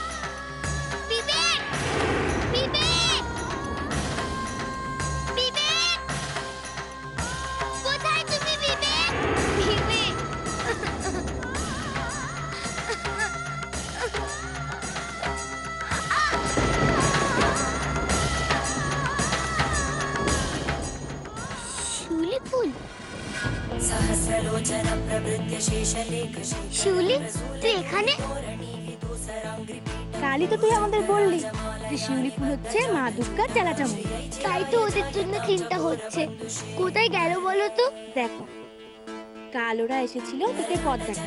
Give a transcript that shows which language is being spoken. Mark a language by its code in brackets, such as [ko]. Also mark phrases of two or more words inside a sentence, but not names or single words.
[bn] বিবেক, বিবেক, বিবেক, কোথায় তুমি বিবেক? বিবেক, শিউলি ফুল। सहस्रलोचन प्रवृत्य शेषलेख শিউলি, তুই এখানে? কালই তো তুই আমাদের বললি যে শিউলি ফুল হচ্ছে মা দুর্গার চেলাচামুন্ডি। তাই তো ওদের জন্য চিন্তা হচ্ছে। কোথায় গেল বলো তো? দেখো, কাল ওরা এসেছিল তোকে পথ দেখাতে।